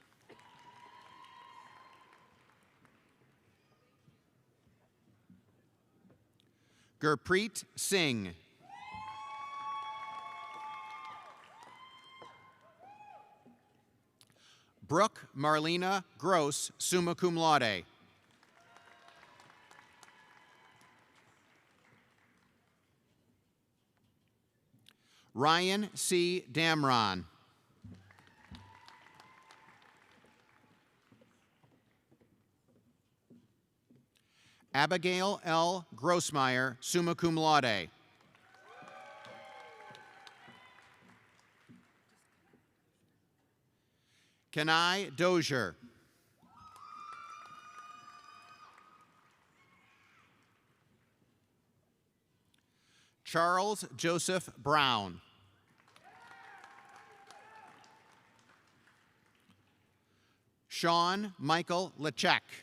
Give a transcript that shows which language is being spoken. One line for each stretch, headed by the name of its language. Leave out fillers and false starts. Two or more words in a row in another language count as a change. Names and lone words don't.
English: Gurpreet Singh. Brooke Marlena Gross,
Latin: summa cum laude.
English: Ryan C. Damron. Abigail L.
Latin: Grossmeyer, summa cum laude.
English: Kenai Dozier. Charles Joseph Brown. Sean Michael Lechek.